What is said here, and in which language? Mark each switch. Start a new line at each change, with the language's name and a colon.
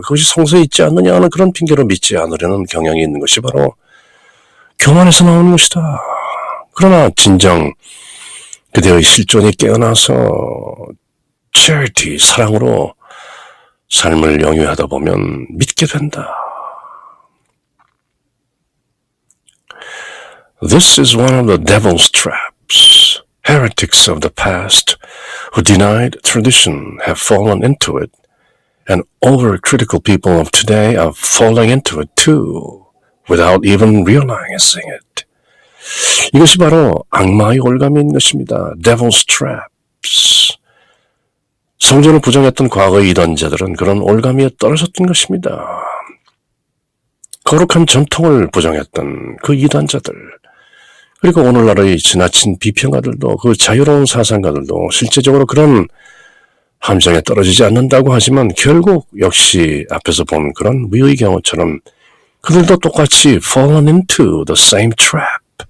Korean: 그것이 성서에 있지 않느냐 하는 그런 핑계로 믿지 않으려는 경향이 있는 것이 바로 교만에서 나오는 것이다. 그러나 진정 그대의 실존이 깨어나서 charity, 사랑으로 삶을 영위하다 보면 믿게 된다.
English: This is one of the devil's traps. Heretics of the past who denied tradition have fallen into it, and overcritical people of today are falling into it too, without even realizing it.
Korean: 이것이 바로 악마의 올가미인 것입니다.
English: Devil's traps.
Korean: 성전을 부정했던 과거의 이단자들은 그런 올가미에 떨어졌던 것입니다. 거룩한 전통을 부정했던 그 이단자들, 그리고 오늘날의 지나친 비평가들도 그 자유로운 사상가들도 실제적으로 그런 함정에 떨어지지 않는다고 하지만 결국 역시 앞에서 본 그런 위의 경우처럼 그들도 똑같이
English: fallen into the same trap.